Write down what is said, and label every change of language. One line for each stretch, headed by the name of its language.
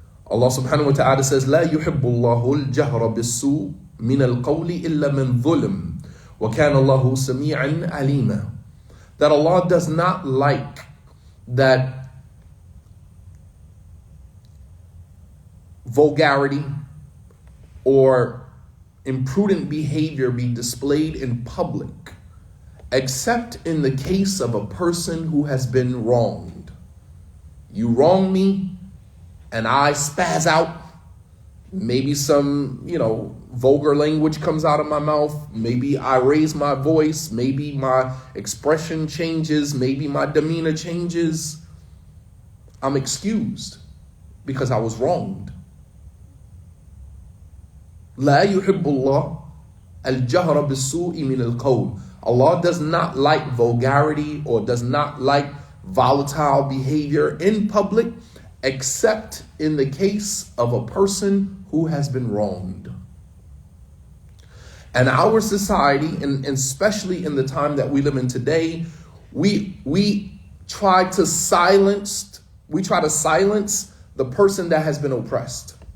English: Allah subhanahu wa ta'ala says,
Arabic: لا يحب الله الجهر بالسوء من القول إلا من ظلم وكان الله سميعا عليما.
English: That Allah does not like that vulgarity or imprudent behavior be displayed in public, except in the case of a person who has been wronged. You wrong me and I spaz out. Maybe some, vulgar language comes out of my mouth. Maybe I raise my voice. Maybe my expression changes. Maybe my demeanor changes. I'm excused because I was wronged.
Arabic: لا يحب الله الجهر بالسوء من القول.
English: Allah does not like vulgarity or does not like volatile behavior in public, except in the case of a person who has been wronged. And our society, and especially in the time that we live in today, we try to silence the person that has been oppressed.